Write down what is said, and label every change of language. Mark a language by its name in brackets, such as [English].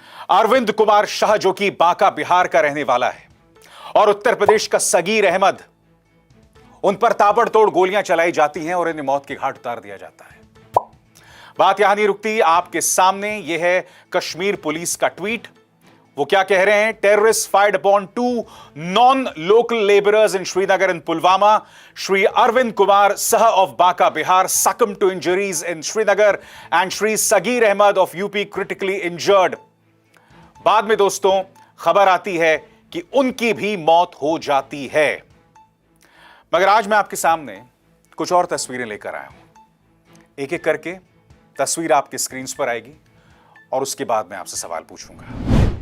[Hindi] अरविंद कुमार शाह, जो कि बांका बिहार का रहने वाला है, और उत्तर प्रदेश का सगीर अहमद, उन पर ताबड़तोड़ गोलियां चलाई जाती हैं और इन्हें मौत के घाट उतार दिया जाता है। बात यहां नहीं रुकती। आपके सामने यह है कश्मीर पुलिस का ट्वीट। वो क्या कह रहे हैं? [English] Terrorist fired upon 2 non-local laborers in Srinagar and Pulwama. Shri Arvind Kumar Saha of Banka, Bihar succumbed to injuries in Srinagar and Shri Sageer Ahmad of UP critically injured. [Hindi] बाद में दोस्तों खबर आती है कि उनकी भी मौत हो जाती है। मगर आज मैं आपके सामने कुछ और तस्वीरें लेकर आया हूं। एक एक करके तस्वीर आपकी स्क्रीन पर आएगी और उसके बाद मैं आपसे सवाल पूछूंगा।